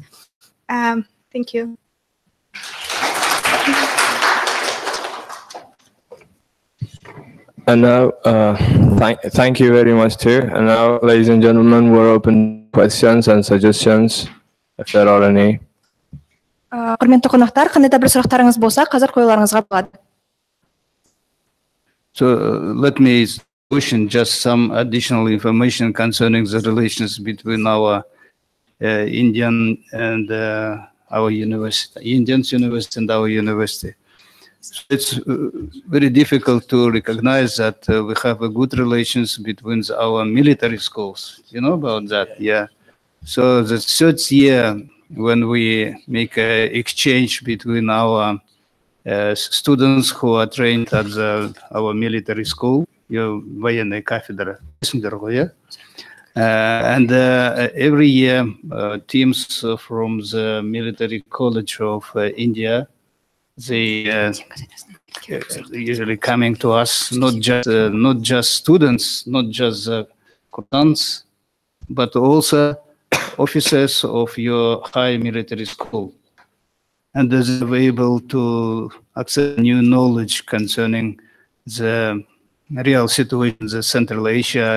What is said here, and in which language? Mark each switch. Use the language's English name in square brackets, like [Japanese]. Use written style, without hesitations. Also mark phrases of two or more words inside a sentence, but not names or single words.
[English] Thank you. And now, thank you very much too. And now, ladies and gentlemen, we're open to questions and suggestions, if there are any. [Kazakh] Құрметті қонақтар, қандай да бір сұрақтарыңыз болса, қазір қоюларыңызға болады. [English] So let me question just some additional information concerning the relations between our Indian and our university, Indians university and our university. It's very difficult to recognize that we have a good relations between our military schools. You know about that? Yeah. So the third year when we make an exchange between our students who are trained at our military school, [Russian] военная кафедра, [English] and every year teams from the military college of India, they usually coming to us, not just students, not just combatants, but also officers of your high military school, and they were able to access new knowledge concerning the real situations in Central Asia.